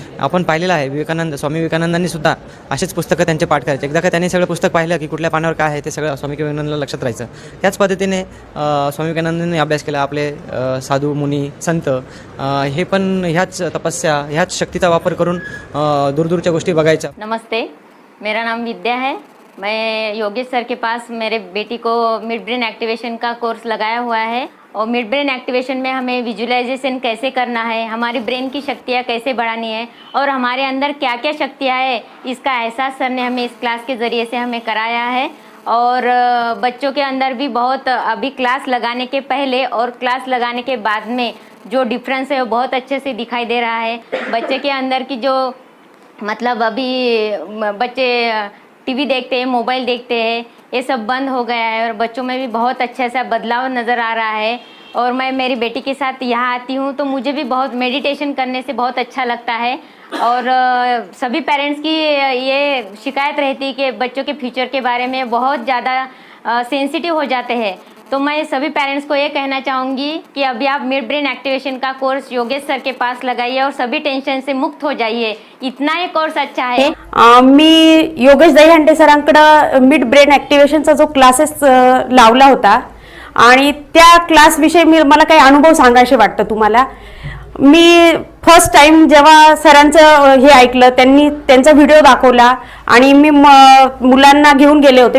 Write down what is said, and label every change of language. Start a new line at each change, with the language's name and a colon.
Marathi: आपण पाहिलेलं आहे स्वामी विवेकानंदांनी सुद्धा असेच पुस्तकं त्यांचे पाठ करायचे. एकदा का त्यांनी सगळं पुस्तक पाहिलं की कुठल्या पानावर काय आहे ते सगळं स्वामी विवेकानंदांना लक्षात राहायचं. त्याच पद्धतीने स्वामी विवेकानंदांनी अभ्यास केला. आपले साधू मुनी संत हे पण ह्याच तपस्या ह्याच शक्तीचा वापर करून दूरदूरच्या गोष्टी बघायच्या.
Hindi: नमस्ते, मेरा नाम विद्या है. मैं योगेश सर के पास मेरे बेटी को मिड ब्रेन एक्टिवेशन का कोर्स लगाया हुआ है और मिड ब्रेन एक्टिवेशन में हमें विजुअलाइजेशन कैसे करना है, हमारी ब्रेन की शक्तियाँ कैसे बढ़ानी है और हमारे अंदर क्या क्या शक्तियाँ है इसका एहसास सर ने हमें इस क्लास के ज़रिए से हमें कराया है. और बच्चों के अंदर भी बहुत अभी क्लास लगाने के पहले और क्लास लगाने के बाद में जो डिफरेंस है वो बहुत अच्छे से दिखाई दे रहा है. बच्चे के अंदर की जो मतलब अभी बच्चे टीवी देखते हैं, मोबाइल देखते हैं, ये सब बंद हो गया है और बच्चों में भी बहुत अच्छा सा बदलाव नज़र आ रहा है. और मैं मेरी बेटी के साथ यहाँ आती हूँ तो मुझे भी बहुत मेडिटेशन करने से बहुत अच्छा लगता है. और सभी पेरेंट्स की ये शिकायत रहती है कि बच्चों के फ्यूचर के बारे में बहुत ज़्यादा सेंसिटिव हो जाते हैं. तो मैं सभी पेरेंट्स को ये कहना चाहूँगी कि अभी आप मिड ब्रेन एक्टिवेशन का कोर्स योगेश सर के पास लगाइए और सभी टेंशन से मुक्त हो जाइए. इतना ये कोर्स अच्छा है.
Marathi: मी योगेश दहीहंडे सरांकडं मिड ब्रेन ॲक्टिवेशनचा जो क्लासेस लावला होता आणि त्या क्लासविषयी मला काही अनुभव सांगायचे वाटतं तुम्हाला. मी फर्स्ट टाइम जेव्हा सरांचं हे ऐकलं, त्यांनी त्यांचा व्हिडिओ दाखवला आणि मी मुलांना घेऊन गेले होते.